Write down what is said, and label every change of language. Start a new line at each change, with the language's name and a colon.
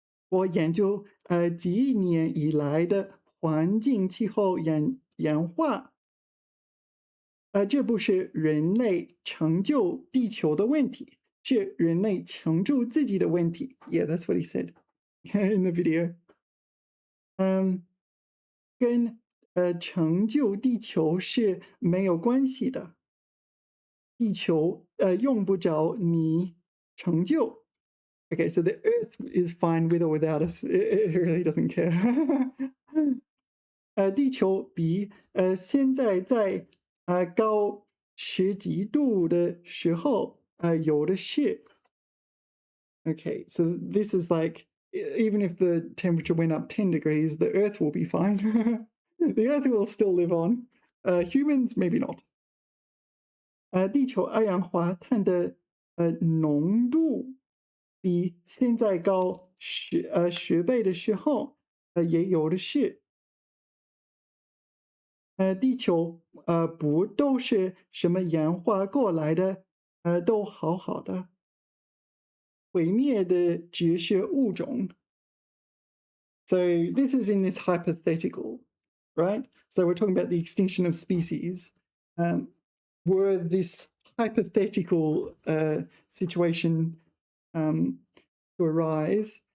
Chinese: 我研究几亿年以来的环境气候演化，这不是人类成就地球的问题，是人类成就自己的问题。
English: Yeah, that's what he said in the video.
Chinese: 跟成就地球是没有关系的。地球用不着你成就。
English: Okay, so the Earth is fine with or without us. It really doesn't care.
Chinese: 地球比现在在高10几度的时候有的是。
English: Okay, so this is like even if the temperature went up 10 degrees, the Earth will be fine. The Earth will still live on. Humans, maybe not.
Chinese: 地球二氧化碳的浓度比现在高10倍的时候，也有的是。地球不都是什么演化过来的，都好好的。毁灭的只是物种。
English: So this is in this hypothetical, right? So we're talking about the extinction of species. Were this hypothetical situation to arise?